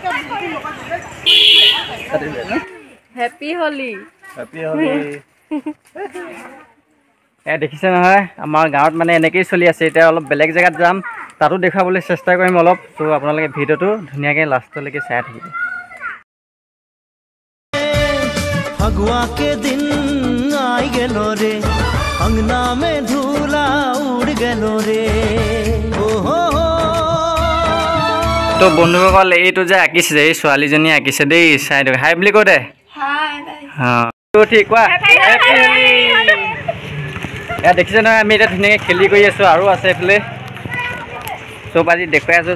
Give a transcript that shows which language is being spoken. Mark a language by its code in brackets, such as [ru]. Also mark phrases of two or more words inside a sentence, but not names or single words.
[en] Happy Holi. [as] এয়া দেখিছে নহয়, আমাৰ গাঁৱত মানে এনেকৈয়ে চলি আছে। এতিয়া অলপ বেলেগ জেগাত যাম, তাতো দেখুৱাবলৈ চেষ্টা কৰিম অলপ। ত' আপোনালোকে ভিডিঅ'টো ধুনীয়াকৈ লাষ্টলৈকে চাই থাকিব। [sck] फगुआ के दिन आई गेलो रे, अंगना में धूला उड़ गेलो रे। [as] তো বন্ধুসকল, এইটো যে আঁকিছে, এই ছোৱালীজনীয়ে আঁকিছে দেই, চাই দিয়ক। হাই বুলি কৈ দে। অঁ ঠিক কোৱা। এয়া দেখিছে নহয়, আমি এতিয়া ধুনীয়াকৈ খেলি কৰি আছোঁ, আৰু আছে এইফালে চব আজি দেখুৱাই আছোঁ।